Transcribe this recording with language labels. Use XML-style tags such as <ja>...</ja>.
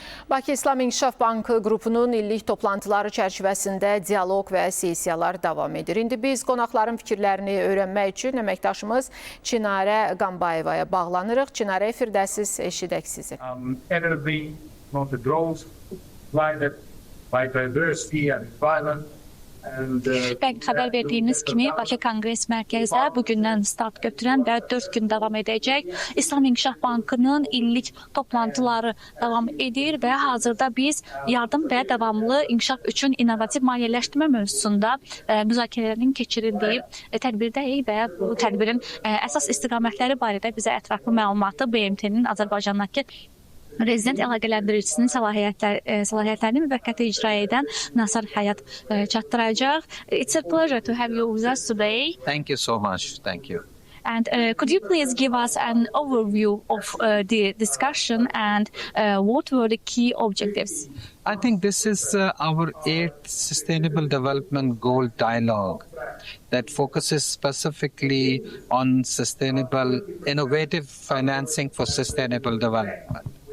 <az>Bakı İslam İnkişaf Bankı qrupunun illik toplantıları çərçivəsində dialoq və sessiyalar davam edir. İndi biz qonaqların fikirlərini öyrənmək üçün əməkdaşımız Çinarə Qambayevaya bağlanırıq. Çinarə, efirdəsiz, eşidək sizi.</az> <en>Energy, growth, blinded by diversity and violence.</en> <az>Xəbər verdiyimiz kimi Bakı Konqres Mərkəzdə bugündən start götürən və 4 gün davam edəcək İslam İnkişaf Bankının illik toplantıları davam edir və hazırda biz yardım və davamlı inkişaf üçün innovativ maliyyələşdirmə mövzusunda müzakirələrin keçirildiyi tədbirdəyik və bu tədbirin əsas istiqamətləri barədə bizə ətraflı məlumatı BMT-nin Azərbaycandakı Rezident əlaqələndiricilisinin səlahiyyətlərini müvəqqəti icra edən Nasar Həyat çatdıracaq.</az> <en>It's a pleasure to have you with us today. Thank you so much. Thank you. And could you please give us an overview of the discussion and what were the key objectives? I think this is our 8th Sustainable Development Goal Dialogue that focuses specifically on sustainable, innovative financing for sustainable development.</en>